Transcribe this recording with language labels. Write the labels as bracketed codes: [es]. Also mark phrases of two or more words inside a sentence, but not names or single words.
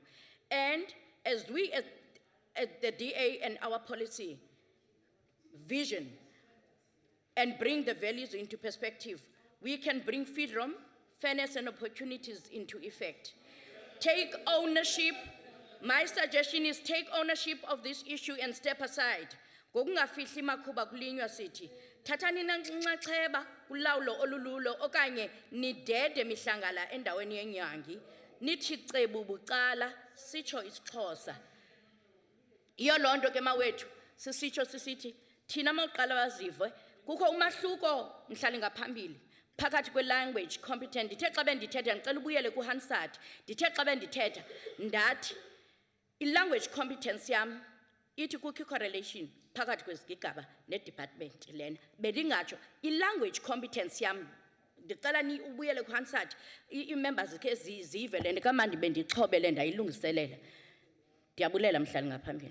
[en] And as we at the DA and our policy vision and bring the values into perspective, we can bring freedom, fairness, and opportunities into effect. Take ownership. My suggestion is take ownership of this issue and step aside. [xh] Ngokungafihli makhuba kulinywa sithi, thathani inxaxheba kulawulo olululo okanye nidede mihlangala endaweni yenyangi, nithi cebu bucala, sitsho isiXhosa. Iyo loo nto ke mawethu, sisitsho sisithi, thina mawuqala wazive, kukho umahluko mhlali ngaphambili. Phakathi kwe- [en] language competent, [xh] ndithe xa bendithetha, ndicela ubuyele kuHansard, ndithe xa bendithetha, ndathi, i- [en] language competence [xh] yam, ithi kukho correlation phakathi kwezigigaba ne-department lena. Bendingatsho, i- [en] language competence [xh] yam, ndicela ni ubuyele kuHansard, i-members ke zive le nto kamandi bendixhobele ndayilungiselela. Ndiyabulela mhlali ngaphambili.